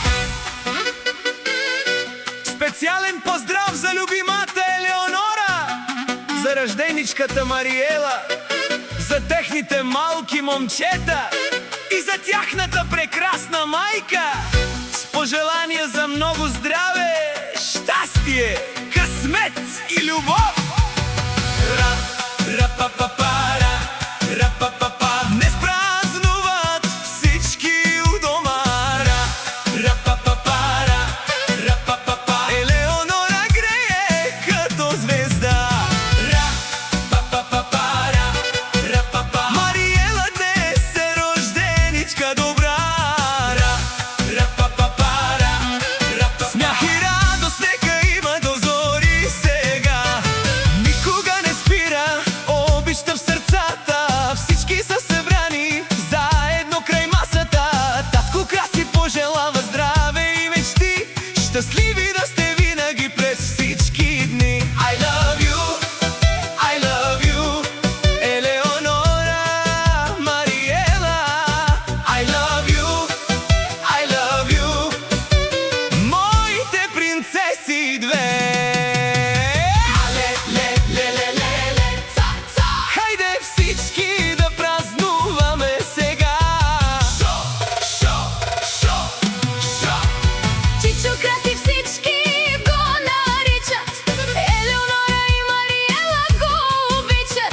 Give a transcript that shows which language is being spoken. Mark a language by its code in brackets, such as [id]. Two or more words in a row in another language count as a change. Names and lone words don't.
[bg] Специален поздрав за любимата Елеонора, за рожденичката Мариела, за техните малки момчета и за тяхната прекрасна майка, с пожелания за много здраве, щастие, късмет и любов! Ра-ра-па-па-пара, ра-па-па-па. Днес празнуват всички у дома. Ра-ра-па-па-пара, ра-па-па-па. Елеонора грее като звезда. Ра-па-па-па-пара, ра-па-па. Мариела днес е рожденичка добра. Ра-ра-па-па-пара, ра-па-па. Смях и радост нека има до зори сега. Никога не спира обичта в сърцата, всички са събрани заедно край масата. Татко Краси пожелава здраве и мечти, щастливи да сте винаги през всички дни. [en] I love you, I love you, [bg] Елеонора, Мариела. [en] I love you, I love you, [bg] моите принцеси две. Хайде всички да празнуваме сега. Чичо Краси всички го наричат, Елеонора и Мариела го обичат.